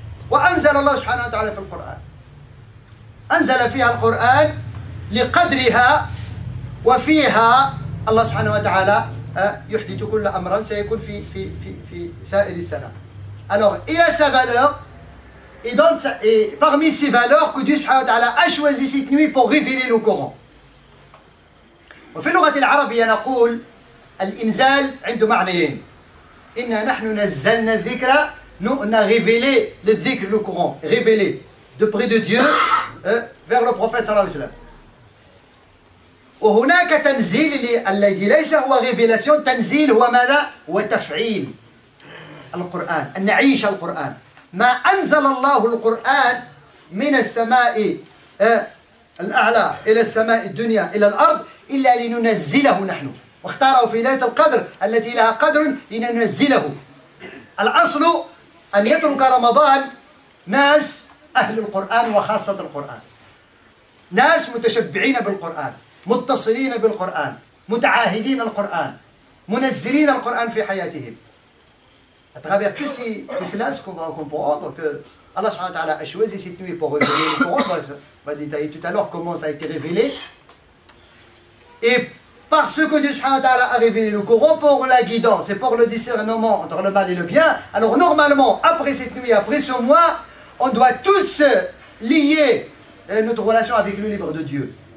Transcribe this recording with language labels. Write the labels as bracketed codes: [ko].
[ar] وأنزل الله سبحانه وتعالى في القرآن. أنزل فيها القرآن لقدرها وفيها الله سبحانه وتعالى يحدث كل أمر سيكون في سائر السنة. [fr] Alors, il a sa valeur, et parmi ces valeurs que Dieu subhanahu wa ta'ala a choisi cette nuit pour révéler le Coran. [ar] وفي اللغة العربية نقول الإنزال عنده معنيين. إنا نحن نزلنا الذكر, [fr] nous on a révélé le dhikr, le Coran, révélé de près de Dieu vers le prophète sallallahu alayhi wa sallam. [ar] وهناك تنزيل الذي ليس هو révélation, تنزيل هو ماذا؟ هو تفعيل القرآن، أن نعيش القرآن. ما أنزل الله القرآن من السماء الأعلى إلى السماء الدنيا إلى الأرض إلا لننزله نحن، واختاره في ليلة القدر التي لها قدر لننزله. الأصل أن يترك رمضان ناس أهل القرآن وخاصة القرآن، ناس متشبعين بالقرآن، متصلين بالقرآن، متعاهدين القرآن، منزلين القرآن في حياتهم. [fr] À travers tout cela, ce qu'on va comprendre, que Allah subhanahu wa ta'ala a choisi cette nuit pour révéler le Coran. On va détailler tout à l'heure comment ça a été révélé. Et parce que Dieu subhanahu wa ta'ala a révélé le Coran pour la guidance et pour le discernement entre le mal et le bien, alors normalement, après cette nuit, après ce mois, on doit tous lier notre relation avec le livre de Dieu.